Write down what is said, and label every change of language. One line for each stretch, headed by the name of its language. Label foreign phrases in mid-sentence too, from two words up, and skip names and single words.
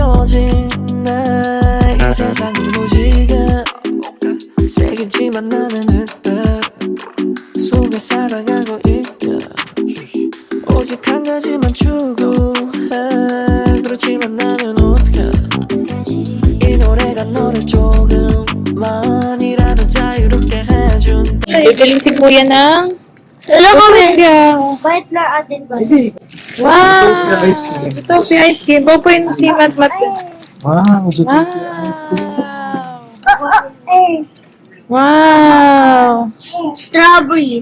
Korean: 느껴지네 이 세상은 무지개 세겠지만 나는 흑백 속에 살아가고 있게 오직 한 가지만 추구해 그렇지만 나는 어떡해 이 노래가 너를 조금만이라도 자유롭게 해준
Filipino: Bibili si kuya ng Hello, kami. yeah. Bait na atin ba? Wow! Ito si ice cream. Popoy mo si Matmat. Wow, Wow! Eh, Wow! strawberry.